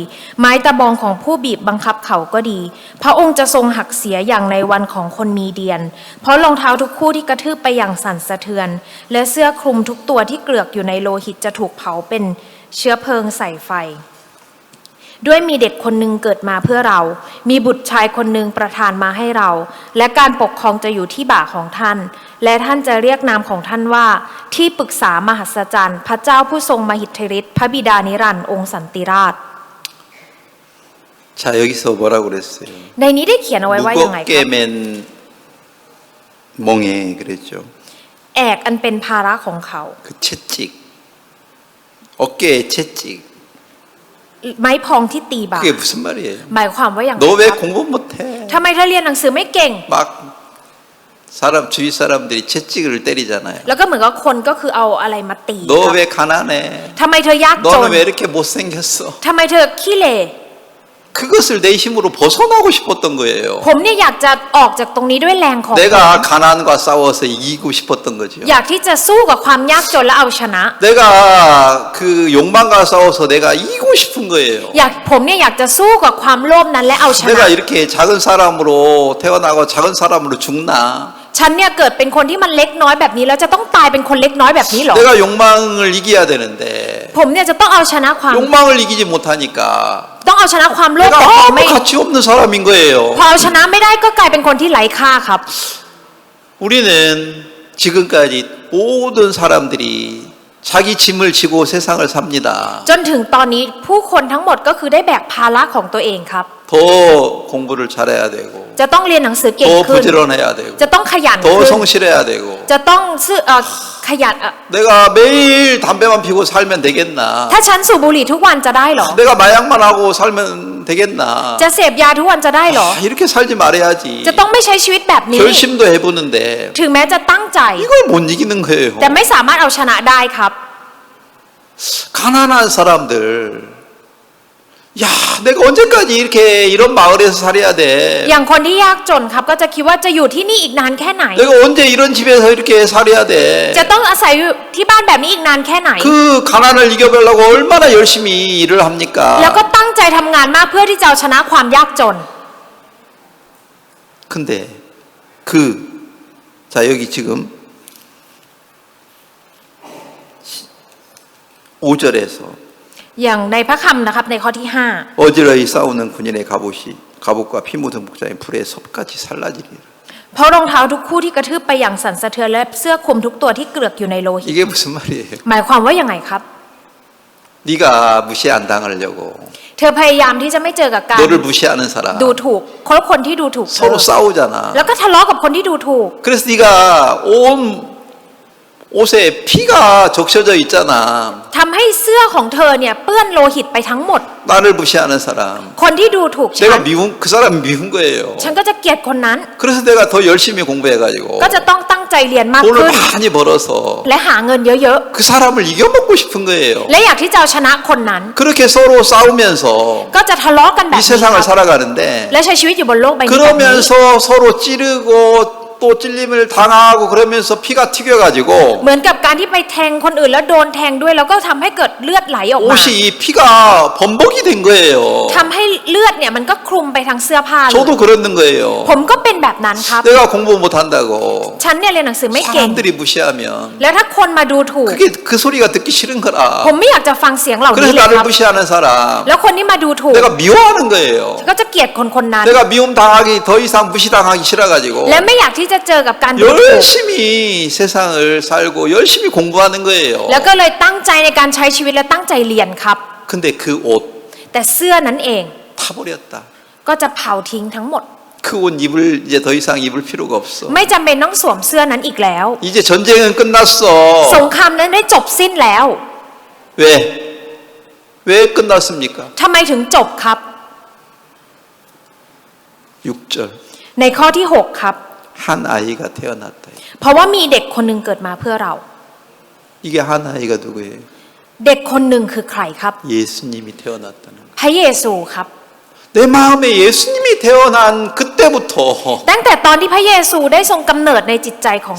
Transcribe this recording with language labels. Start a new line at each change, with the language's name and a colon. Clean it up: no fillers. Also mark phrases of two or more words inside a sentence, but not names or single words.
Thai: ไม้ตะบองของผู้บีบบังคับเขาก็ดี พระองค์จะทรงหักเสียอย่างในวันของคนมีเดียน เพราะรองเท้าทุกคู่ที่กระทืบไปอย่างสั่นสะเทือน และเสื้อคลุมทุกตัวที่เกลือกอยู่ในโลหิตจะถูกเผาเป็นเชื้อเพลิงใส่ไฟ ด้วยมีเด็กคนหนึ่งเกิดมาเพื่อเรา มีบุตรชายคนหนึ่งประทานมาให้เรา และการปกครองจะอยู่ที่บ่าของท่าน และท่านจะเรียกนามของท่านว่าที่ปรึกษามหัศจรรย์พระเจ้าผู้ทรงมหิทธิฤทธิ์พระบิดานิรันดร์องค์สันติราช
Korean: 자, 여기서 뭐라고 그랬어요?
Thai: ในนี้ได้เขียนเอาไว้ว่ายังไงครับ
Korean: 무겁게 맨 멍에 그랬죠.
Thai: แอกอันเป็นภาระของเขา
Korean: 그 채찍, 어깨에 채찍.
Thai: ไม้พองที่ตีบ่า
Korean: 그게 무슨 말이에요?
Thai: หมายความว่าอย่างไร
Korean: 너
Thai: ค
Korean: 왜
Thai: รับ
Korean: 공부 못해?
Thai: ทำไมเธอเรียนหนังสือไม่เก่ง
Korean: 막 주위 사람들이 채찍을 때리잖아요.
Thai: แล้วก็เหมือนกับคนก็คือเอาอะไรมาตีค
Korean: 너
Thai: รับ
Korean: 왜 가난해?
Thai: ทำไมเธอยากจน
Korean: 너는 왜 이렇게 못생겼어?
Thai: ทำไมเธอขี้เหร่
Korean: 그것을 내 힘으로 벗어나고 싶었던 거예요.
Thai: ผมเนี่ยอยากจะออกจากตรงนี้ด้วยแรงของผม
Korean: 내가 가난과 싸워서 이기고 싶었던 거죠.
Thai: อยากที่จะสู้กับความยากจนและเอาชนะ
Korean: 내가 그 욕망과 싸워서 내가 이기고 싶은 거예요.
Thai: ผมเนี่ยอยากจะสู้กับความโลภนั้นและเอาชนะ
Korean: 내가 이렇게 작은 사람으로 태어나고 작은 사람으로 죽나?
Thai: ฉันเนี่ยเกิดเป็นคนที่มันเล็กน้อยแบบนี้แล้วจะต้องตายเป็นคนเล็กน้อยแบบนี้เหรอ
Korean: 내가 욕망을 이겨야 되는데
Thai: ผมเนี่ยจะต้องเอาชนะความ
Korean: 욕망을 이기지 못하니까
Thai: ต้องเอาชนะความโลภ
Korean: 내가
Thai: แต่ผม
Korean: 아무
Thai: ไม่
Korean: 가치 없는 사람인 거예요.
Thai: พอเอาชนะไม่ได้ก็กลายเป็นคนที่ไร้ค่าครับ
Korean: 우리는 지금까지 모든 사람들이 자기 짐을 지고 세상을 삽니다.
Thai: จนถึงตอนนี้ผู้คนทั้งหมดก็คือได้แบกภาระของตัวเองครับ
Korean: 더 공부를 잘해야 되고
Thai: จะต้องเรียนหนังสือเก่ง
Korean: 더
Thai: ขึ้น
Korean: 부지런해야 되고
Thai: จะต้องขยัน
Korean: 더
Thai: ขึ้น
Korean: 성실해야 되고
Thai: จะต้องขยัน
Korean: 내가 매일 담배만 피고 살면 되겠나?
Thai: ถ้าฉันสูบบุหรี่ทุกวันจะได้เหรอ
Korean: 내가 마약만 하고 살면 되겠나?
Thai: จะเสพยาทุกวันจะได้เหรอ
Korean: 이렇게 살지 말아야지.
Thai: จะต้องไม่ใช้ชีวิตแบบนี้
Korean: 결심도 해보는데
Thai: ถึงแม้จะตั้งใจ
Korean: 이걸 못 이기는 거예요.
Thai: แต่ไม่สามารถเอาชนะได้ครับ
Korean: 가난한 사람들 야, 내가 언제까지 이렇게 이런 마을에서 살아야 돼?
Thai: อย่างคนที่ยากจนครับก็จะคิดว่าจะอยู่ที่นี่อีกนานแค่ไหน
Korean: 내가 언제 이런 집에서 이렇게 살아야 돼?
Thai: จะต้องอาศัยอยู่ที่บ้านแบบนี้อีกนานแค่ไหน
Korean: 그 가난을 이겨보려고 얼마나 열심히 일을
Thai: แล้ว
Korean: 합니까?
Thai: ก็ตั้งใจทำงานมากเพื่อที่จะเอาชนะความยากจน
Korean: 근데 자 여기 지금 5절에서
Thai: อย่างในพระคำนะครับในข้อที่
Korean: 어지러이 싸우는 군인의 갑옷과 피 묻은 목자의 불에 섭같이 살라지리라.
Thai: 5 เพราะรองเท้าทุกคู่ที่กระทืบไปอย่างสั่นสะเทือนและเสื้อคลุมทุกตัวที่เกลือกอยู่ในโลหิต
Korean: 이게 무슨 말이에요?
Thai: หมายความว่ายังไงครับ
Korean: 네가 무시 안 당하려고
Thai: เธอพยายามที่จะไม่เจอกับการ
Korean: 너를 무시하는 사람
Thai: ดูถูกคนที่ดูถูกเธอ
Korean: 서로 싸우잖아.
Thai: แล้วก็ทะเลาะกับคนที่ดูถูก
Korean: 그래서 네가 온 옷에 피가 적셔져 있잖아.
Thai: ทำให้เสื้อของเธอเนี่ยเปื้อนโลหิตไปทั้งหมด
Korean: 나를 무시하는 사람.
Thai: คนที่ดูถูกฉั
Korean: 내가
Thai: น
Korean: 그 사람 미운 거예요.
Thai: ฉันก็จะเกลียดคนนั้น
Korean: 그래서 내가 더 열심히 공부해가지고
Thai: ก็จะต้องตั้งใจเรียนมาก
Korean: 돈을
Thai: ขึ้น
Korean: 많이 벌어서
Thai: และหาเงินเยอะ
Korean: 그 사람을 이겨먹고 싶은 거예요.
Thai: ๆ และอยากที่จะเอาชนะคนนั้น
Korean: 그렇게 서로 싸우면서
Thai: ก็จะทะเลาะกันแบบ
Korean: 이
Thai: นี้
Korean: 세상을
Thai: ครับ
Korean: 살아가는데
Thai: และใช้ชีวิตอยู่บนโลกใบนี้แบบนี้
Korean: 그러면서 서로 찌르고 또 찔림을 당하고 그러면서 피가 튀겨가지고
Thai: เหมือนกับการที่ไปแทงคนอื่นแล้วโดนแทงด้วยแล้วก็ทำให้เกิดเลือดไหลออกมา
Korean: 옷이 이 피가 범벅이 된 거예요.
Thai: ทำให้เลือดเนี่ยมันก็คลุมไปทั้งเสื้อผ้าเลย
Korean: 저도 그러는 거예요.
Thai: ผมก็เป็นแบบนั้นครับ
Korean: 내가 공부 못한다고
Thai: ฉันเนี่ยเรียนหนังสือไม่เก่ง
Korean: 사람들이 무시하면
Thai: แล้วถ้าคนมาดูถูก
Korean: 그게 그 소리가 듣기 싫은 거라.
Thai: ผมไม่อยากจะฟังเสียงเหล่านี้
Korean: 그래서
Thai: เลย
Korean: 나를
Thai: ครับ
Korean: 무시하는 사람
Thai: แล้วคนที่มาดูถูก
Korean: 내가 미워하는 거예요.
Thai: ก็จะเกลียดคนนั้น
Korean: 내가 미움 당하기 더 이상 무시당하기 싫어가지고
Thai: และไม่อยากที่จะเจอกับการดูถูก
Korean: 열심히 세상을 살고 열심히 공부하는 거예요.
Thai: แล้วก็เลยตั้งใจในการใช้ชีวิตและตั้งใจเรียนครับ
Korean: 근데 그 옷
Thai: แต่เสื้อนั้นเอง
Korean: 타버렸다.
Thai: ก็จะเผาทิ้งทั้งหมด
Korean: 그 옷 입을 이제 더 이상 입을 필요가 없어.
Thai: ไม่จำเป็นต้องสวมเสื้อนั้นอีกแล้ว
Korean: 이제 전쟁은 끝났어.
Thai: สงครามนั้นได้จบสิ้นแล้ว
Korean: 왜? 왜 끝났습니까?
Thai: ทำไมถึงจบครับ
Korean: 6절.
Thai: ในข้อที่ 6 ครับ
Korean: 한 아이가 태어났다.
Thai: เพราะว่ามีเด็กคนหนึ่งเกิดมาเพื่อเรา
Korean: 이게 한 아이가 누구예요?
Thai: เด็กคนหนึ่งคือใครครับ
Korean: 예수님이 태어났다는 거.
Thai: พระเยซูครับ
Korean: 내 마음에 예수님이 태어난 그때부터
Thai: ตั้งแต่ตอนที่พระเยซูได้ทรงกำเนิดในจิตใจของเรา